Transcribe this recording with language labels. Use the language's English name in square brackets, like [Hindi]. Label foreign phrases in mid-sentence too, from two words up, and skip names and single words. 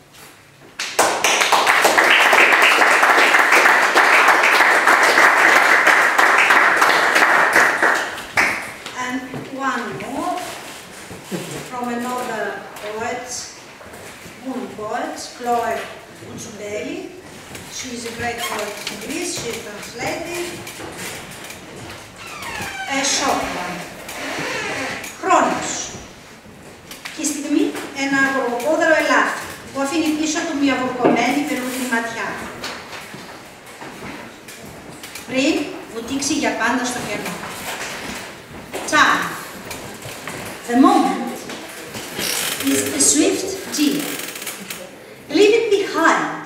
[English] And one more from another poet, woman poet, Chloe Utsubeli. She is a great poet in Greece. She translated a short one. [Greek] Χρόνος. Και η στιγμή ένα γοργοπόδαρο ελάφι που αφήνει πίσω του μια βουρκωμένη βελούδινη ματιά. Πριν βουτήξει για πάντα στο κενό. [English] Time. The moment is a swift deer. Leave it behind.